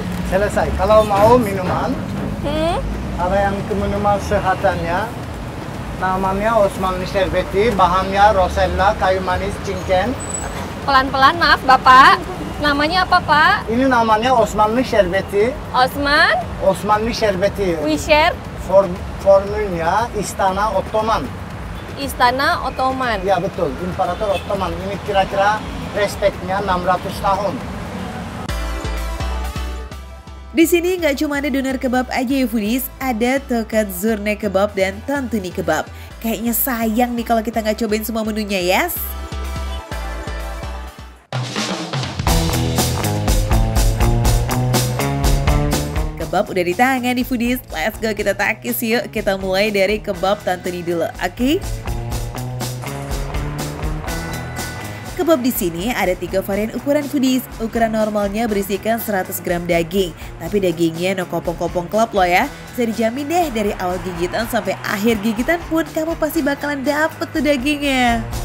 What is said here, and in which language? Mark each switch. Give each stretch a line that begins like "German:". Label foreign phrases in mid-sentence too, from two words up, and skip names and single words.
Indonesian: Selesai. Kalau mau minuman, Hmm? ada yang minuman sehatannya. Namanya Osmanlı Şerbeti, bahannya rosella, kayu manis, cingken. Pelan-pelan, maaf Bapak. Namanya apa Pak? Ini namanya Osmanlı Şerbeti. Osmanlı Şerbeti.
English: We share
Indonesian: Formülnya Istana Ottoman. Istana Ottoman. Ya betul, İmparator Ottoman. Ini kira-kira respeknya 600 tahun. Di sini nggak cuma ada doner kebab aja ya foodies, ada tokat zurna kebab dan tantuni kebab. Kayaknya sayang nih kalau kita nggak cobain semua menunya yes. Kebab udah di tangan nih foodies,
English: let's go
Indonesian: kita takis yuk. Kita mulai dari kebab tantuni dulu, oke? Kebab di sini ada 3 varian ukuran foodies. Ukuran normalnya berisikan 100 gram daging, tapi dagingnya no kopong-kopong klop loh ya. Bisa dijamin deh dari awal gigitan sampai akhir gigitan pun kamu pasti bakalan dapet tuh dagingnya.